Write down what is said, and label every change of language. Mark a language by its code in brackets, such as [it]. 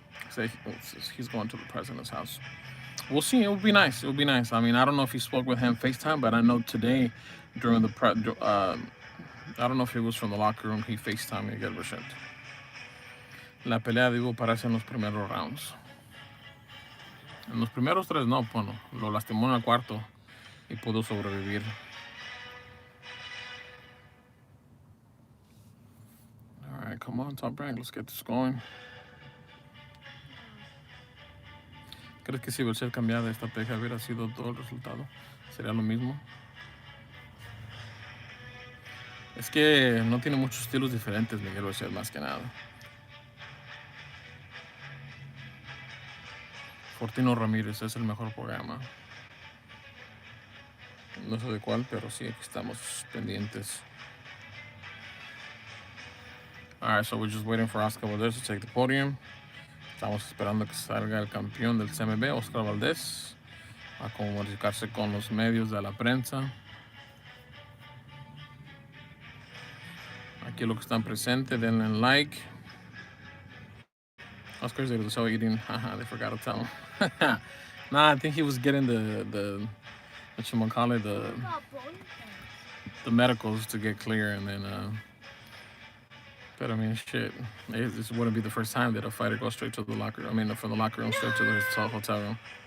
[en] Say he's going to the president's house. We'll see. It would be nice. It would be nice. I mean, I don't know if he spoke with him FaceTime, but I know today during the I don't know if it was from the locker room, he FaceTimed Miguel Berchelt. [es] La pelea debió pararse en los primeros rounds. En los primeros 3 no, bueno, lo lastimó en el cuarto y pudo sobrevivir. [en] All right, come on, Top Rank, let's get this going. [es] ¿Crees que si Berchelt cambiara de estrategia hubiera sido todo el resultado? ¿Sería lo mismo? Es que no tiene muchos estilos diferentes Miguel Berchelt, más que nada. Fortino Ramírez es el mejor programa. No sé de cuál, pero sí, aquí estamos pendientes. [en] Alright, so we're just waiting for Oscar Valdez to take the podium. [es] Estamos esperando que salga el campeón del CMB, Oscar Valdez, a comunicarse con los medios de la prensa. Aquí los que están presentes, denle like. [en] Oscar's able to show eating. Haha, they forgot to tell him. Nah, I think he was getting what you call it, the medicals to get clear, and then. But I mean, shit. This wouldn't be the first time that a fighter goes straight to the locker room. I mean, from the locker room straight to the hotel room.